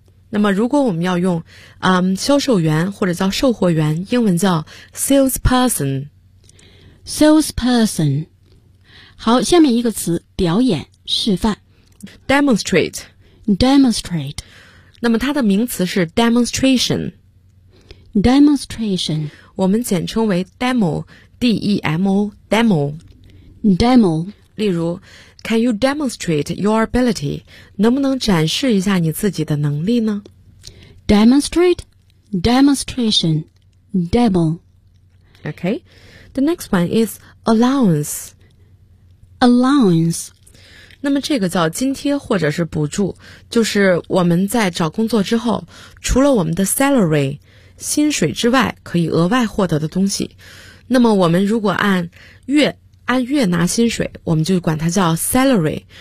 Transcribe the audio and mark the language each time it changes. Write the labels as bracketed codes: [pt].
[zh] 那么如果我们要用销售员或者叫售货员，英文叫 salesperson [en] salesperson。 [zh] 好，下面一个词表演示范 [en] demonstrate demonstrate。 [zh] 那么它的名词是 demonstration [en] demonstration， [zh] 我们简称为 [en] demo D-E-M-O demo demo。 [zh] 例如 [en] can you demonstrate your ability， [zh] 能不能展示一下你自己的能力呢？ [en] Demonstrate, demonstration, demo. Okay. The next one is allowance. Allowance. [zh] 那么这个叫津贴或者是补助，就是我们在找工作之后，除了我们的 salary, 薪水之外，可以额外获得的东西。那么我们如果按月拿薪水，我们就管它叫 salary。